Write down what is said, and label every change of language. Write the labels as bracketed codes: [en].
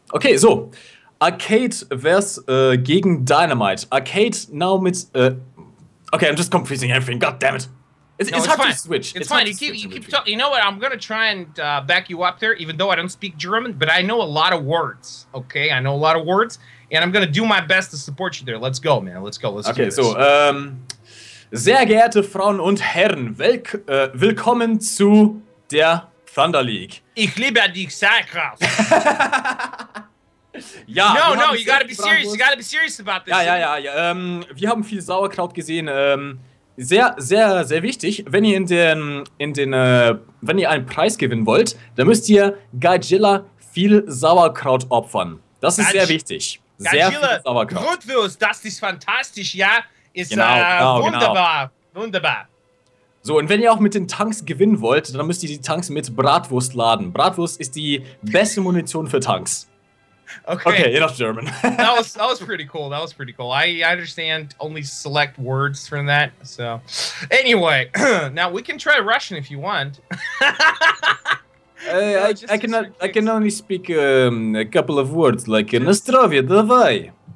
[en] Okay, so Arcade versus [de] gegen [en] Dynamite. Arcade now mit Okay, I'm just confusing everything. God damn it! It's hard fine. to switch. It's fine. You keep talking. You know what? I'm gonna try and back you up there, even though I don't speak German, but I know a lot of words. Okay, I know a lot of words, and I'm gonna do my best to support you there. Let's go, man. Let's go. Let's do this. [de] So, sehr geehrte Frauen und Herren, willkommen zu der Thunder League. Ich liebe dich, Sackkraft. Ja, [en] no, you gotta be serious. You gotta be serious about this. [de] Ja. Wir haben viel Sauerkraut gesehen. Sehr, sehr, sehr wichtig. Wenn ihr wenn ihr einen Preis gewinnen wollt, dann müsst ihr Godzilla viel Sauerkraut opfern. Das ist sehr wichtig. Sehr viel Sauerkraut. Grundwurst, das ist fantastisch, ja. Ist genau, wunderbar. Wunderbar. So, und wenn ihr auch mit den Tanks gewinnen wollt, dann müsst ihr die Tanks mit Bratwurst laden. Bratwurst ist die beste Munition für Tanks. [en] Okay, enough German. that was pretty cool. That was pretty cool. I understand only select words from that. So, anyway, now we can try Russian if you want. I can only speak a couple of words like [pl] "Na zdrowie, dawaj."